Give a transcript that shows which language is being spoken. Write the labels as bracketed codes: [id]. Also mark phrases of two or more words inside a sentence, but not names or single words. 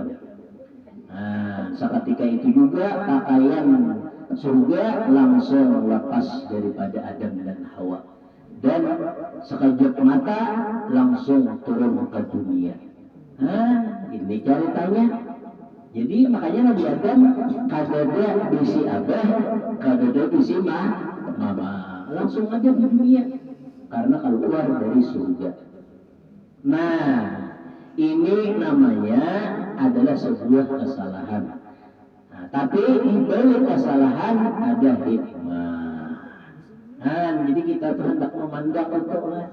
[id] Nah seketika itu juga pakaian surga langsung lepas daripada Adam dan Hawa, dan sekejap mata langsung turun ke dunia. Ini ceritanya. Jadi makanya Nabi Adam [bjn] kadada bisi abah, kadada bisi mama, [id] langsung aja di dunia karena keluar dari surga. Nah ini namanya adalah sebuah kesalahan. Nah, tapi di balik kesalahan ada hikmah. Jadi kita tuh hendak memandang untuklah.